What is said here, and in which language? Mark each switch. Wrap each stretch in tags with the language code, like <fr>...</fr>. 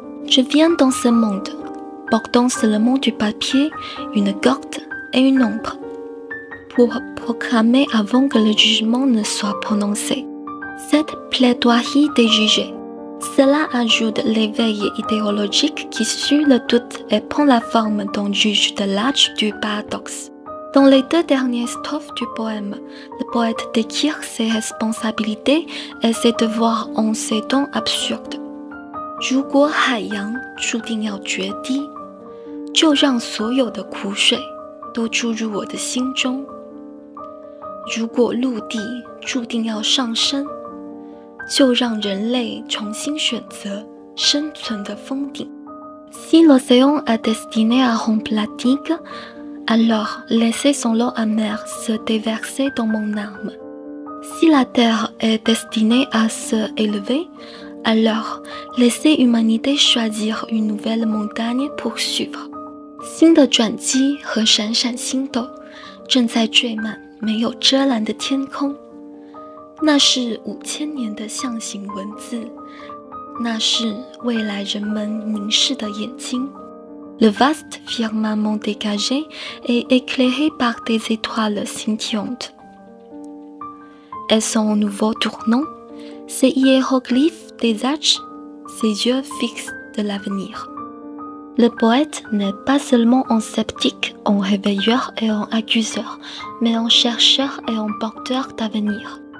<fr>Je viens dans ce monde, portant seulement du papier, une corde et une ombre, pour proclamer avant que le jugement ne soit prononcé. Cette plaidoirie des jugés. Cela ajoute l'éveil idéologique qui suit le doute et prend la forme d'un juge de l'âge du paradoxe. Dans les 2 dernières strophes du poème, le poète décrit ses responsabilités et ses devoirs en ces temps absurdes.</fr> <zh>如果海洋注定要决堤，就让所有的苦水都注入我的心中。如果陆地注定要上升，就让人类重新选择生存的峰顶。</zh> <fr>Si l'océan est destiné à rompre la digue, alors laissez son lot amer se déverser dans mon âme. Si la terre est destinée à se élever, alors laissez l'humanité choisir une nouvelle montagne pour suivre.</fr> <zh>新的转机和闪闪星斗正在缀满没有遮拦的天空。那是5000年的象形文字，那是未来人们凝视的眼睛。</zh> <fr>Le vaste firmament dégagé est éclairé par des étoiles scintillantes. Elles sont au nouveau tournant, ces hiéroglyphes des âges, ces yeux fixes de l'avenir. Le poète n'est pas seulement un sceptique, un réveilleur et un accuseur, mais un chercheur et un porteur d'avenir.</fr>